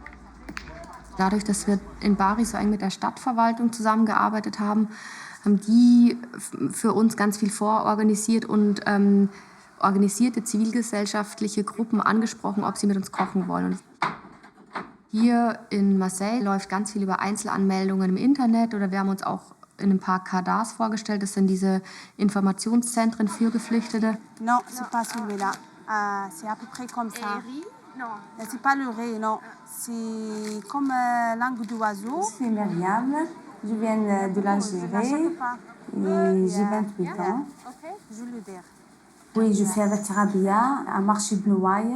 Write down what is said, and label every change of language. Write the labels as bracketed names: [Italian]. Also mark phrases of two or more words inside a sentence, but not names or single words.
[German] Dadurch, dass wir in Bari so eng mit der Stadtverwaltung zusammengearbeitet haben, haben die für uns ganz viel vororganisiert und organisierte zivilgesellschaftliche Gruppen angesprochen, ob sie mit uns kochen wollen. Und hier in Marseille läuft ganz viel über Einzelanmeldungen im Internet oder wir haben uns auch in ein paar Cadars vorgestellt. Das sind diese Informationszentren für Geflüchtete. [French] Non, c'est pas celui-là. C'est à peu près comme ça. Non. C'est pas le riz, non. C'est comme langue d'oiseau. Je suis Myriam, je viens de l'Algérie et j'ai 28 ans. Je le dis. Oui, je fais avec Rabia à marché Blouaille.